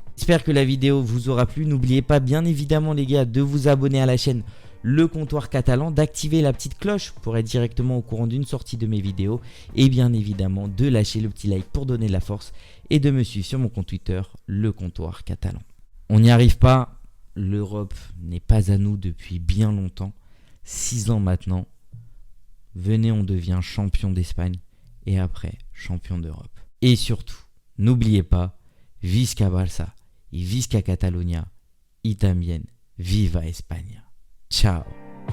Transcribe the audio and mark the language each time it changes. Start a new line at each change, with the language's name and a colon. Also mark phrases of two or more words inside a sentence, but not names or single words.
French: J'espère que la vidéo vous aura plu. N'oubliez pas bien évidemment les gars de vous abonner à la chaîne Le Comptoir Catalan, d'activer la petite cloche pour être directement au courant d'une sortie de mes vidéos et bien évidemment de lâcher le petit like pour donner de la force et de me suivre sur mon compte Twitter, Le Comptoir Catalan. On n'y arrive pas, l'Europe n'est pas à nous depuis bien longtemps, 6 ans maintenant. Venez, on devient champion d'Espagne et après champion d'Europe. Et surtout, n'oubliez pas,
Catalan: Visca Barça
Spanish: et
Catalan: Visca Catalunya
Spanish: y también viva España. Ciao.